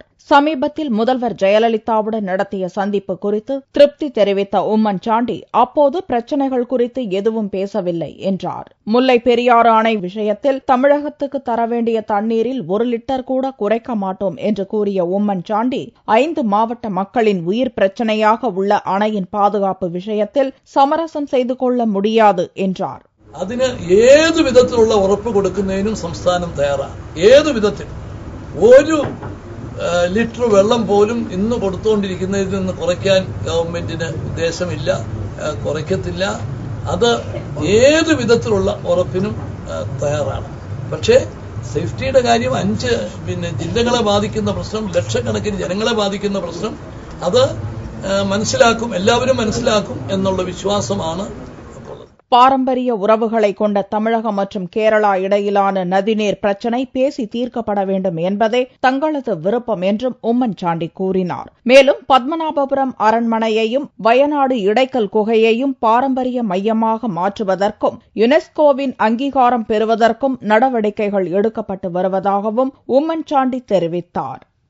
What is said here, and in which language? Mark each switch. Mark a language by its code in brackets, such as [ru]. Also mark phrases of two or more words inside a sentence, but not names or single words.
[ta] சமீபத்தில் முதல்வர் ஜெயலலிதாவுடன் நடத்திய சந்திப்பு குறித்து திருப்தி தெரிவித்த உம்மன் சாண்டி அப்போது பிரச்சினைகள் குறித்து எதுவும் பேசவில்லை என்றார். முல்லை பெரியாறு அணை விஷயத்தில் தமிழகத்துக்கு தர வேண்டிய தண்ணீரில் 1 லிட்டர் கூட குறைக்க மாட்டோம் என்று கூறிய உம்மன் சாண்டி 5 மாவட்ட மக்களின் உயிர் பிரச்சினையாக உள்ள அணையின் பாதுகாப்பு விஷயத்தில் சமரசம் செய்து கொள்ள முடியாது என்றார். [ml] അതിന് ഏതു വിധത്തിലുള്ള ഉറപ്പ് കൊടുക്കുന്നതിനും സംസ്ഥാനം തയ്യാറാണ്. ഏതു വിധത്തിൽ ഒരു ലിറ്റർ വെള്ളം പോലും ഇന്ന് കൊടുത്തുകൊണ്ടിരിക്കുന്നതിൽ നിന്ന് കുറയ്ക്കാൻ ഗവൺമെന്റിന് ഉദ്ദേശമില്ല, കുറയ്ക്കത്തില്ല. അത് ഏതു വിധത്തിലുള്ള ഉറപ്പിനും തയ്യാറാണ്. പക്ഷേ സേഫ്റ്റിയുടെ കാര്യം 5 ജില്ലകളെ ബാധിക്കുന്ന പ്രശ്നം, ലക്ഷക്കണക്കിന് ജനങ്ങളെ ബാധിക്കുന്ന പ്രശ്നം, അത് മനസ്സിലാക്കും, എല്ലാവരും മനസ്സിലാക്കും എന്നുള്ള വിശ്വാസമാണ്. [ta] பாரம்பரிய உறவுகளை கொண்ட தமிழகம் மற்றும் கேரளா இடையிலான நதிநீர் பிரச்சினை பேசி தீர்க்கப்பட வேண்டும் என்பதே தங்களது விருப்பம் என்றும் உம்மன் சாண்டி கூறினார். மேலும் பத்மநாபபுரம் அரண்மனையையும் வயநாடு இடைக்கல் குகையையும் பாரம்பரிய மையமாக மாற்றுவதற்கும் யுனெஸ்கோவின் அங்கீகாரம் பெறுவதற்கும் நடவடிக்கைகள் எடுக்கப்பட்டு வருவதாகவும் உம்மன் சாண்டி தெரிவித்தார்.